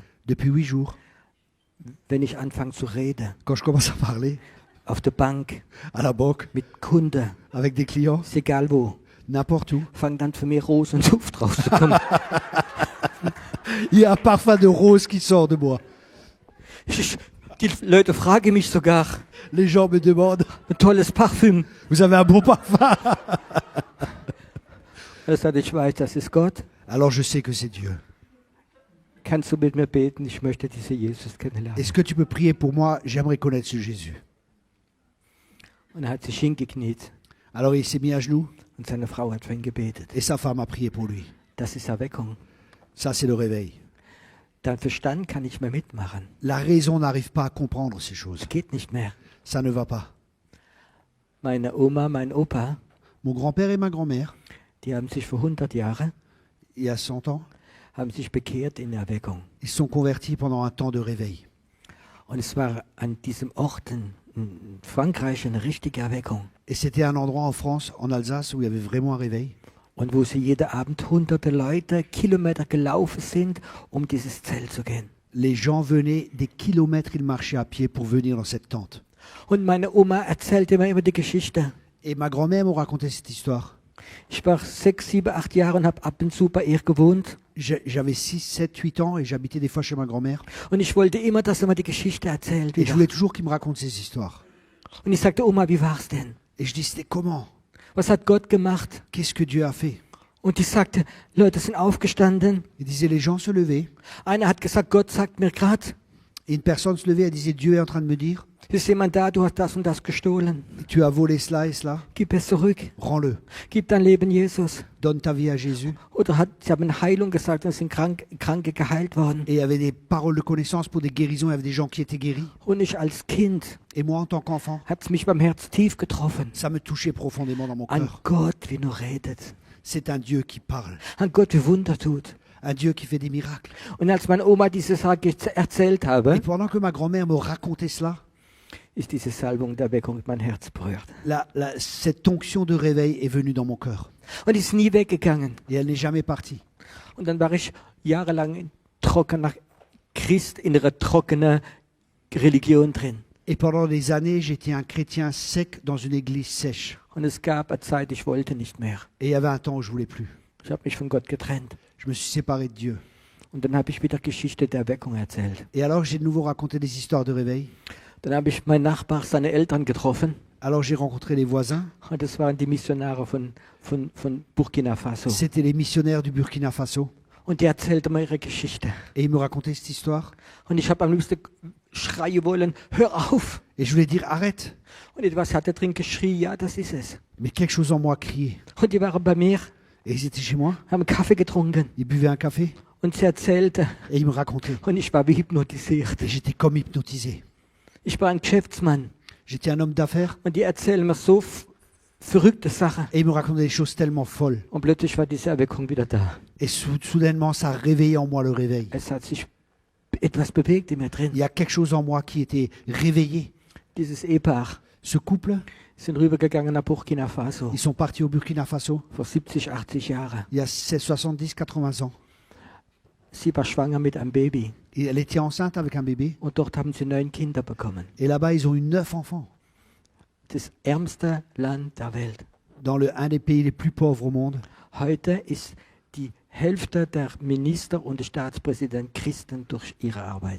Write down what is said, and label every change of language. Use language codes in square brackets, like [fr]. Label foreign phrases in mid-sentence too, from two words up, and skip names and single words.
[fr] Depuis 8 jours, [de] wenn ich anfange zu reden, [fr] quand je commence à parler [de] auf der Bank, [fr] à la banque, [de] mit Kunden, [fr] avec des clients, [de] ist egal wo, [fr] n'importe où, [de] fangen dann für mich Rosenduft rauszukommen. [fr] il y a un parfum de rose qui sort de moi. [de] Die Leute fragen mich sogar, [fr] Les gens me demandent, [de] ein tolles Parfüm. [fr] vous avez un bon parfum? [de] Er sagt, ich weiß, das ist Gott. [fr] Alors je sais que c'est Dieu. [de] Kannst du mit mir beten? Ich möchte diesen Jesus kennenlernen. [fr] Est-ce que tu peux prier pour moi? J'aimerais connaître ce Jésus. [de] Und er hat sich hingekniet [fr] Alors il s'est mis à genoux [de] und seine Frau hat für ihn gebetet. [fr] et sa femme a prié pour lui. [de] Das ist Erweckung. [fr] Ça, c'est le réveil. [de] Dein Verstand kann nicht mehr mitmachen. [fr] La raison n'arrive pas à comprendre ces choses. [de] Es geht nicht mehr. [fr] Ça ne va pas. [de] Meine Oma, mein Opa, [fr] Mon grand-père et ma grand-mère, [de] die haben sich vor 100 Jahren [fr] il y a 100 ans, [de] haben sich bekehrt in Erweckung. [fr] ils se sont convertis pendant un temps de réveil. [de] Und es war an diesem Ort in Frankreich eine richtige Erweckung. [fr] Et c'était un endroit en France, en Alsace, où il y avait vraiment un réveil. [de] Und wo sie jeden Abend hunderte Leute Kilometer gelaufen sind, um dieses Zelt zu gehen. [fr] Les gens venaient des kilomètres, ils marchaient à pied pour venir dans cette tente. [de] Und meine Oma erzählte mir immer die Geschichte. [fr] Et ma grand-mère m'a raconté cette histoire. [de] Ich war 6, 7, 8 Jahre und habe ab und zu bei ihr gewohnt. [fr] J'avais 6, 7, 8 ans et j'habitais des fois chez ma grand-mère. [de] Und ich wollte immer, dass er mir die Geschichte erzählt. [fr] Et je [de] Wieder. [fr] voulais toujours qu'il me raconte ces histoires. [de] Und ich sagte, Oma, wie war's denn? [fr] Et je dis, c'était comment? [de] Was hat Gott gemacht? [fr] Qu'est-ce que Dieu a fait? [de] Und die sagte, Leute sind aufgestanden. [fr] Il disait, les gens se levaient. [de] Einer hat gesagt, Gott sagt mir gerade, [fr] Et une personne se levait, elle disait, Dieu est en train de me dire, [de] ist jemand da, du hast das und das gestohlen. [fr] tu as volé cela et cela, [de] Gib es zurück. [fr] rends-le. [de] Gib dein Leben Jesus. [fr] Donne ta vie à Jésus. [de] Oder sie haben Heilung gesagt und sind Kranke geheilt worden. [fr] Et il y avait des paroles de connaissance pour des guérisons, il y avait des gens qui étaient guéris. [de] Und ich als Kind [fr] Et moi, en tant qu'enfant, [de] hat es mich beim Herz tief getroffen. [fr] ça me touchait profondément dans mon [de] Ein [fr] cœur. [de] Gott, wie nur redet. [fr] C'est un Dieu qui parle. [de] Ein Gott, wie Wunder tut. [fr] un Dieu qui fait des miracles. [de] Und als meine Oma diese Sache erzählt [fr] Et [de] habe, [fr] pendant que ma grand-mère me racontait cela, [de] ist diese Salbung der Erweckung mein Herz berührt. [fr] cette onction de réveil est venue dans mon cœur. [de] Und ist nie weggegangen. [fr] Et elle n'est jamais partie. [de] Und dann war ich jahrelang in trockener Christ, in einer trockenen Religion drin. [fr] Et pendant des années, j'étais un chrétien sec dans une église sèche. [de] Und es gab eine Zeit, ich wollte nicht mehr. [fr] Et il y avait un temps où je voulais plus. [de] Ich habe mich von Gott getrennt. [fr] Je me suis séparé de Dieu. [de] Und dann habe ich wieder Geschichte der Erweckung erzählt. [fr] Et alors j'ai de nouveau raconté des histoires de réveil. [de] Dann habe ich meinen Nachbar, seine Eltern getroffen. [fr] Alors j'ai rencontré les voisins. [de] Und das waren die Missionare von Burkina Faso. [fr] C'était les missionnaires du Burkina Faso. [de] Und die erzählten mir ihre Geschichte. [fr] Et ils me racontaient cette histoire. [de] Und ich habe am liebsten schreien wollen, hör auf. [fr] Et je voulais dire, arrête. [de] Und etwas hat er drin geschrien, ja, das ist es. [fr] Mais quelque chose en moi criait. [de] Und die waren bei mir, [fr] Et ils étaient chez moi. [de] haben Kaffee getrunken. [fr] Ils buvaient un café. [de] Und sie erzählte. [fr] Et ils me racontaient. [de] Und ich war wie hypnotisiert. [fr] Et j'étais comme hypnotisé. [de] Ich war ein Geschäftsmann. [fr] J'étais un homme d'affaires. [de] Und die erzählen mir so verrückte Sachen. [fr] Et ils me racontaient des choses tellement folles. [de] Und plötzlich war diese Erweckung wieder da. [fr] Et soudainement, ça a réveillé en moi le réveil. [de] Es hat sich etwas bewegt in mir drin. [fr] Il y a quelque chose en moi qui était réveillé. [de] Dieses Ehepaar [fr] Ce couple, [de] sind rübergegangen nach Burkina Faso [fr] ils sont partis au Burkina Faso [de] vor 70, 80 Jahren. [fr] il y a 70, 80 ans. [de] Sie war schwanger mit einem Baby. [fr] Et elle était enceinte avec un bébé. [de] Und dort haben sie 9 Kinder bekommen. [fr] Et là-bas, ils ont eu 9 enfants. [de] Das ärmste Land der Welt. [fr] Dans un des pays les plus pauvres au monde. [de] Heute ist die Hälfte der Minister und der Staatspräsident Christen durch ihre Arbeit.